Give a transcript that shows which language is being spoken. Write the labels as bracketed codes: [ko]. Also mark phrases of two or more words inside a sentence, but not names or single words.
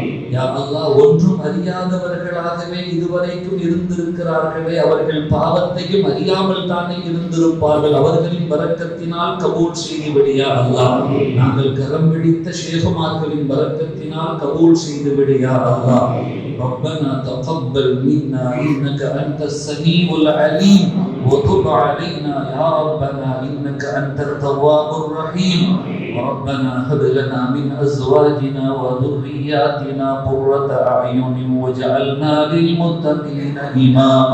[ar] يا الله [ta] ஒன்றும் அறியாதவர்களாகவே இதுவரைக்கும் இருந்திருக்கிறார்களே, அவர்கள் பாவத்தையும் அறியாமல் தானே இருந்திருப்பார்கள், அவர்களின் பரக்கத்தினால் கபூல் செய்துவிடு [ar] يا الله. [ta] நாங்கள் கரம் பிடித்த ஷேகுமார்களின் பரக்கத்தினால் கபூல் செய்துவிடு [ar] يا الله. ربنا تقبل منا إنك أنت السميع العليم وتب علينا يا ربنا إنك أنت التواب الرحيم. ربنا هب لنا من أزواجنا وذرياتنا قرة أعين واجعلنا للمتقين إماما.